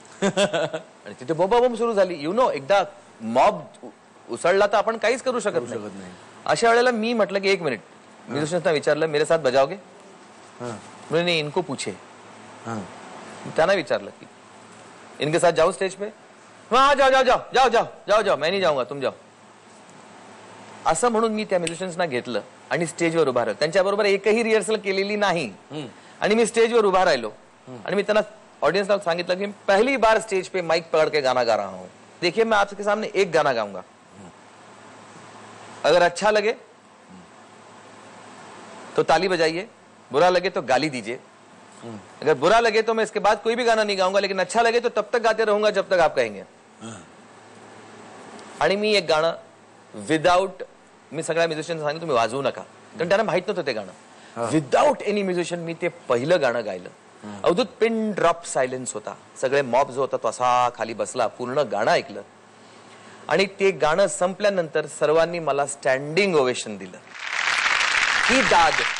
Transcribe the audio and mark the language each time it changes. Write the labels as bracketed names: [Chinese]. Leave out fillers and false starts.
[Marathi] आणि तिथे बोंबाबोंब सुरू झाली. [English] you know, [Marathi] एकदा मॉब उसळला तर आपण काहीच करू शकत नाही. अशा वेळेला मी म्हटलं की एक मिनिट, म्युझिशियन्सना विचारलं [Hindi] मेरे साथ बजाओगे. [Marathi] म्हणजे नाही, [Hindi] इनको पूछे. [Marathi] त्यांना विचारलं की [Hindi] इनके साथ जाऊ स्टेज पे. हाँ जाओ जाओ जाओ जाओ जाओ जाओ जाओ, मैं नहीं जाऊंगा, तुम जाओ. [Marathi] असं म्हणून मी त्या म्युझिशियन्सना घेतलं आणि स्टेजवर उभा राहिलो. त्यांच्याबरोबर एकही रिहर्सल केलेली नाही. आणि मी स्टेजवर उभा राहिलो आणि मी त्यांना ऑडियन्सला सांगितलं की [Hindi] पहली बार स्टेज पे माइक पकड़ के गाना गा रहा हूं. देखिए मैं आपके सामने एक गाना गाऊंगा, अगर अच्छा लगे तो ताली बजाइए, बुरा लगे तो गाली दीजिए. अगर बुरा लगे तो मैं इसके बाद कोई भी गाना नहीं गाऊंगा, लेकिन अच्छा लगे तो तब तक गाते रहूंगा जब तक आप कहेंगे. [Marathi] आणि मी एक गाणं विदाउट, मी सगळ्या म्युझिशियन सांगितलं तुम्ही वाजवू नका, कारण त्यांना माहित नव्हतं ते गाणं. [English] without any musician [Marathi] मी ते पहिलं गाणं गायलं. अवधूत पिन ड्रॉप सायलेन्स होता. सगळे मॉब जो होता तो असा खाली बसला. पूर्ण गाणं ऐकलं आणि ते गाणं संपल्यानंतर सर्वांनी मला स्टँडिंग ओवेशन दिलं. ही दाद